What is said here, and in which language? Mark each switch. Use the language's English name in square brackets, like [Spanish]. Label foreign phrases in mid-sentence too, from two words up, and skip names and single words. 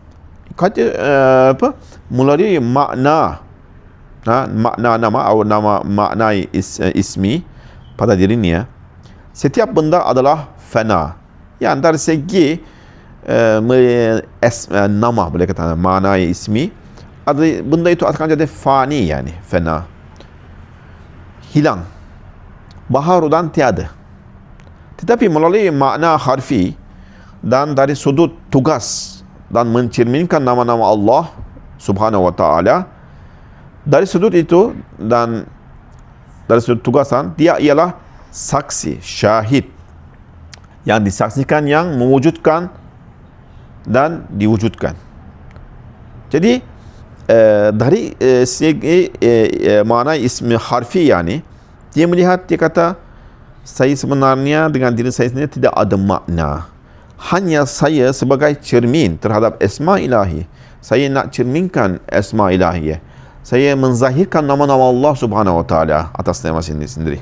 [Malay] Melalui makna nama atau makna ismi pada dirinya, setiap benda adalah fana. Yang dari segi nama, boleh kata makna ismi, benda itu akan jadi fani, yani fana, hilang, baharu dan tiada. Tetapi melalui makna harfi dan dari sudut tugas dan mencerminkan nama-nama Allah [Arabic] سبحانه وتعالى, [Malay] dari sudut itu dan dari sudut tugasan, dia ialah saksi, syahid, yang disaksikan, yang mewujudkan dan diwujudkan. Jadi dari segi makna ismi harfi, yani dia melihat, dia kata, saya sebenarnya dengan diri saya sendiri tidak ada makna. Hanya saya sebagai cermin terhadap asma ilahi. Saya nak cerminkan asma ilahi. Saya menzahirkan nama-nama Allah [Arabic] سبحانه وتعالى [Malay] atas nama sendiri.